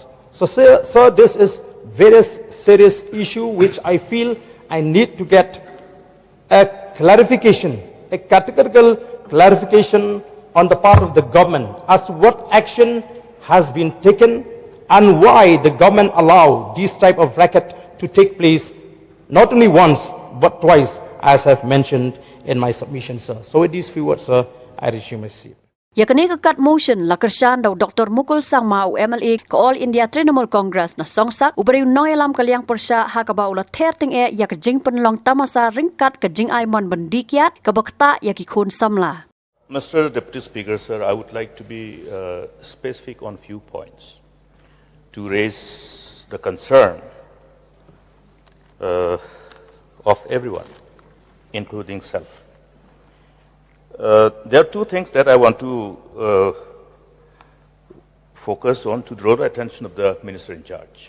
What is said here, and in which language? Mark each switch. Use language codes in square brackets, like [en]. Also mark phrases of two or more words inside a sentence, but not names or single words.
[en] So, sir, this is very serious issue which I feel I need to get a clarification, a categorical clarification on the part of the government as to what action has been taken and why the government allow this type of racket to take place not only once but twice, as I've mentioned in my submission, sir. So with these few words, sir, I resume my seat. [kha] Yakani kakat motion la kersan daw Dr. Mukul Sangma u MLA ke All India Trinamool Congress na songsak uberi noy alam kaliang persya hakaba ula terting yak jing penlong tamasa ringkat ke jing aimon bendi Kyiad ke bakta yaki khun samla. [en] Mr. Deputy Speaker, sir, I would like to be specific on few points to raise the concern of everyone, including self. There are two things that I want to focus on to draw the attention of the Minister in charge.